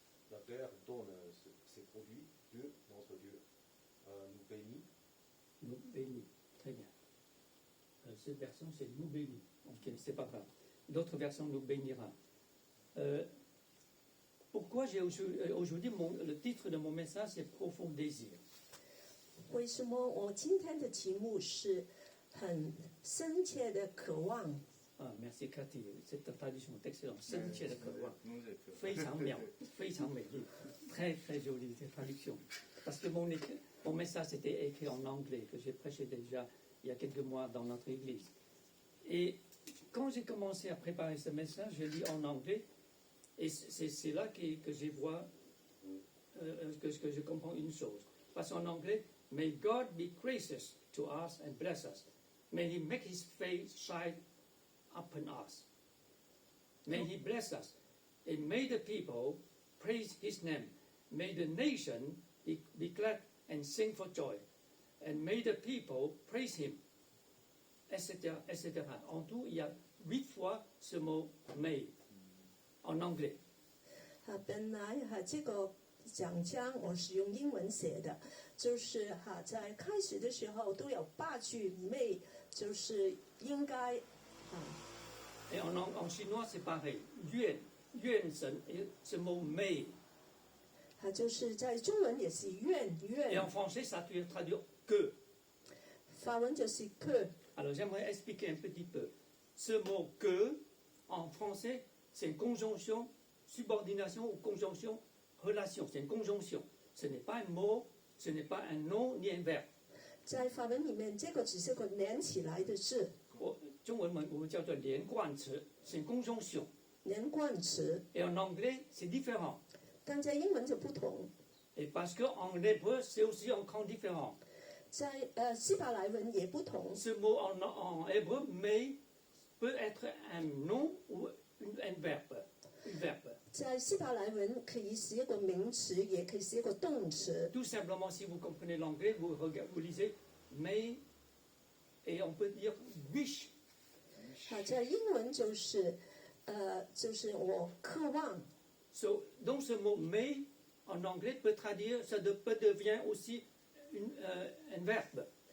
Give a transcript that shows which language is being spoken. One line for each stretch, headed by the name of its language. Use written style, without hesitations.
French: La terre donne ses produits. Dieu, notre Dieu, nous bénit. Nous bénit. Très bien. Cette version, c'est nous bénit. Ok, c'est pas grave. D'autres versions nous bénira. Pourquoi j'ai aujourd'hui le titre de mon message, c'est Profond désir.
Chinese: 为什么我今天的题目是很深切的渴望？
French: Ah, merci Cathy, cette traduction est excellente.
Chinese: 深切的渴望。
French: nous êtes-
Chinese: 非常妙，非常美丽，
French: très très jolie cette traduction. Parce que mon message était écrit en anglais, que j'ai prêché déjà il y a quelques mois dans notre église. Et quand j'ai commencé à préparer ce message, je lis en anglais, et c'est là que je vois, que je comprends une chose. Parce qu'en anglais,
English: May God be gracious to us and bless us. May He make His face shine upon us. May He bless us. And may the people praise His name. May the nation be glad and sing for joy. And may the people praise Him. Etc., etc.
French: En tout, il y a 8 fois ce mot may en anglais.
Chinese: 本来这个讲章我是用英文写的，就是在开始的时候都有8句 may，就是应该
French: Et en chinois, c'est pareil. Yuan, yuan, ce mot may.
Chinese: 就是在中文也是愿
French: Et en français, ça traduit que.
Chinese: 法文就是 que。
French: Alors j'aimerais expliquer un petit peu. Ce mot que, en français, c'est une conjonction, subordination ou conjonction, relation. C'est une conjonction. Ce n'est pas un mot, ce n'est pas un nom ni un verbe.
Chinese: 在法文里面，这个只是个连起来的字，中文我们叫做连贯词
French: c'est une conjonction.
Chinese: 连贯词，
French: Et en anglais, c'est différent.
Chinese: 但在英文就不同。
French: Et parce qu'en hébreu, c'est aussi encore différent.
Chinese: 在希伯来文也不同。
French: Ce mot en hébreu, mais, peut être un nom ou un verbe. Une verbe.
Chinese: 在希伯来文可以是一个名词，也可以是一个动词。
French: Tout simplement, si vous comprenez l'anglais, vous lisez may, et on peut dire wish.
Chinese: 在英文就是我渴望。
French: So, donc ce mot may, en anglais, peut traduire, peut devenir aussi un verbe.